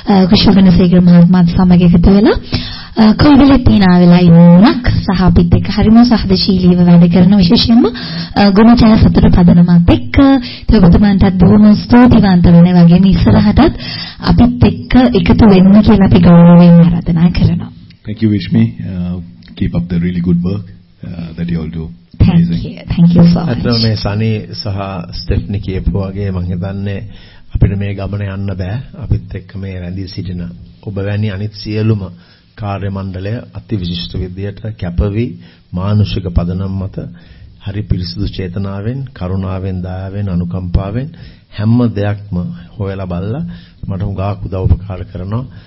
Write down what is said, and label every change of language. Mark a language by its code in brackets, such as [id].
[si] කුෂලගුණසේකර මහත්මයාත් සමග එකතු වෙලා කොයිදලේ තියනා වෙලා ඉන්නක් සහ අපිත් එක්ක හරිම සහදශීලීව වැඩ කරන විශේෂයෙන්ම ගුණචය සතුට පදනමත් එක්ක ඔබතුමන්ටත් බොහොම ස්තුතිවන්ත වෙන වගේම ඉස්සරහටත් අපිත් එක්ක එකතු වෙන්න කියලා අපි ගෞරවයෙන් ආරාධනා කරනවා. [en] Thank you, Vishmi. Keep up the really good work that you all do. Thank you so much. [si] අතන මේ සනි සහ ස්ටෙෆ්නි කියපු වගේ මම හිතන්නේ අපිට මේ ගමන යන්න බෑ. අපිත් එක්ක මේ රැඳී සිටින ඔබ වැනි අනිත් සියලුම කාර්ය මණ්ඩලය අති විශිෂ්ට විදියට කැපවි මානුෂික පදනම් මත හරි පිරිසිදු චේතනාවෙන් කරුණාවෙන් දයාවෙන් අනුකම්පාවෙන් හැම දෙයක්ම හොයලා බලලා මට උගාක් උදව් උපකාර කරනවා.